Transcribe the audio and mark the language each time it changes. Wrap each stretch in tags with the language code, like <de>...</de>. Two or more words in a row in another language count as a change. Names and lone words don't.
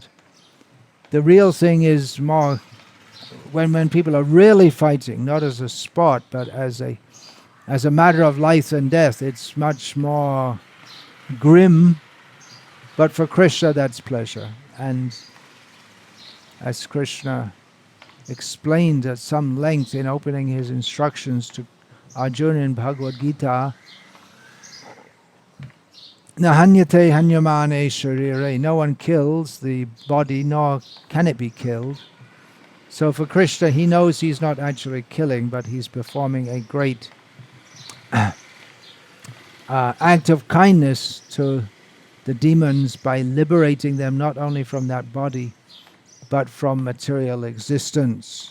<en>The real thing is more when people are really fighting, not as a sport, but as a matter of life and death. It's much more grim, but for Krishna that's pleasure. And as Krishna explained at some length in opening his instructions to Arjuna in Bhagavad Gita,</en> <sa>Na hanyate hanyamane sharire,</sa> <en>no one kills the body, nor can it be killed. So for Krishna, he knows he's not actually killing, but he's performing a great act of kindness to the demons by liberating them not only from that body, but from material existence.</en>